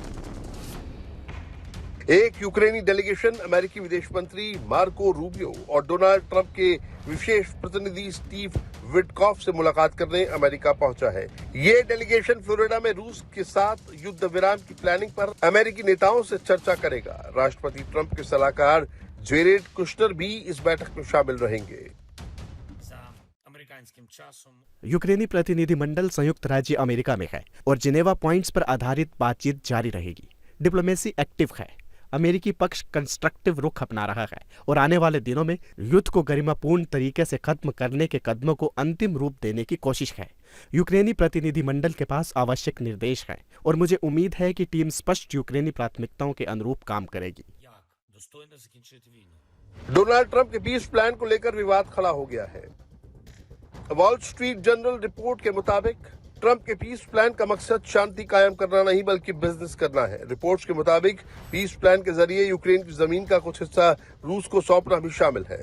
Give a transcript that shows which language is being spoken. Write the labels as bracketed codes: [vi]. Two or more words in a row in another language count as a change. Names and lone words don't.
[hi] एक यूक्रेनी डेलीगेशन अमेरिकी विदेश मंत्री मार्को रूबियो और डोनाल्ड ट्रंप के विशेष प्रतिनिधि स्टीव विटकॉफ से मुलाकात करने अमेरिका पहुंचा है। ये डेलीगेशन फ्लोरिडा में रूस के साथ युद्ध विराम की प्लानिंग पर अमेरिकी नेताओं से चर्चा करेगा। राष्ट्रपति ट्रंप के सलाहकार जेरेड कुशनर भी इस बैठक में शामिल रहेंगे। [uk] За американським часом [hi] यूक्रेनी प्रतिनिधिमंडल संयुक्त राज्य अमेरिका में है और जिनेवा पॉइंट्स पर आधारित बातचीत जारी रहेगी। [en] diplomacy active [hi] है। अमेरिकी पक्ष कंस्ट्रक्टिव रुख अपना रहा है और आने वाले दिनों में युद्ध को गरिमापूर्ण तरीके से खत्म करने के कदमों को अंतिम रूप देने की कोशिश है। यूक्रेनी प्रतिनिधिमंडल के पास आवश्यक निर्देश हैं और मुझे उम्मीद है कि टीम स्पष्ट यूक्रेनी प्राथमिकताओं के अनुरूप काम करेगी। [uk] як достойно закінчити війну. [hi] डोनाल्ड ट्रंप के [en] peace plan [hi] को लेकर विवाद खड़ा हो गया है। वॉल स्ट्रीट जर्नल रिपोर्ट के मुताबिक ट्रंप के [en] peace plan [hi] का मकसद शांति कायम करना नहीं बल्कि बिजनेस करना है। रिपोर्ट्स के मुताबिक [en] peace plan [hi] के जरिए यूक्रेन की जमीन का कुछ हिस्सा रूस को सौंपना भी शामिल है।